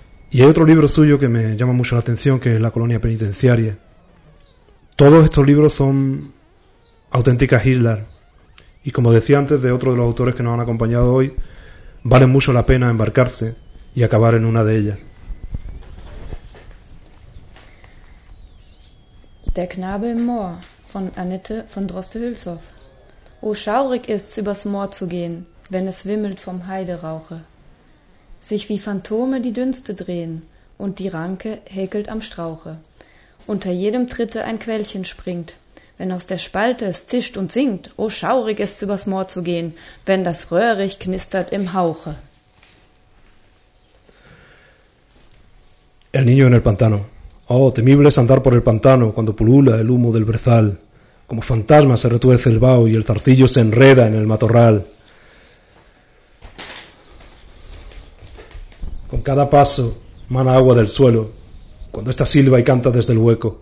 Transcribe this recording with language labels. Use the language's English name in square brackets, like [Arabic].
[Spanish] Y hay otro libro suyo que me llama mucho la atención, que es La colonia penitenciaria. Todos estos libros son auténticas islas. Y como decía antes de otro de los autores que nos han acompañado hoy, vale mucho la pena embarcarse y acabar en una de ellas. [German] Der Knabe im Moor von Annette von Droste-Hülshoff. O schaurig ist's, übers Moor zu gehen, wenn es wimmelt vom Heiderauche. Sich wie Phantome die Dünste drehen und die Ranke häkelt am Strauche. Unter jedem Tritte ein Quellchen springt, wenn aus der Spalte es zischt und singt. O schaurig ist's, übers Moor zu gehen, wenn das Röhrig knistert im Hauche. [Spanish] El niño en el pantano. Oh, temible es andar por el pantano cuando pulula el humo del brezal. Como fantasma se retuerce el vaho y el zarcillo se enreda en el matorral. Con cada paso mana agua del suelo cuando esta silba y canta desde el hueco.